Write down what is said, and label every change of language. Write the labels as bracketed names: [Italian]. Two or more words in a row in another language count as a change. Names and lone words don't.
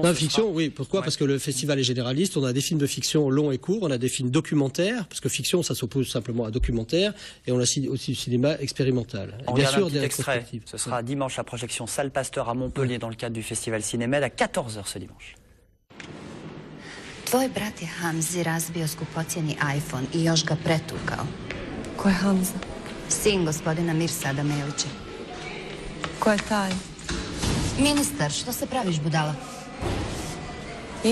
[French] Non, fiction, oui. Pourquoi ? Parce que le festival est généraliste. On a des films de fiction longs et courts. On a des films documentaires, parce que fiction, ça s'oppose simplement à documentaire. Et on a aussi du cinéma expérimental. Et bien sûr, des rétrospectives. Ce sera dimanche la projection Salle Pasteur à Montpellier dans le cadre du festival Cinémed à 14h ce dimanche. [Bosnian] Tvoj brat je Hamzi razbio skupocjeni iPhone I još ga pretukao. Ko je Hamza? Sin gospodina Mirsada Melića. Ko je taj? Ministar, što se praviš budala? I?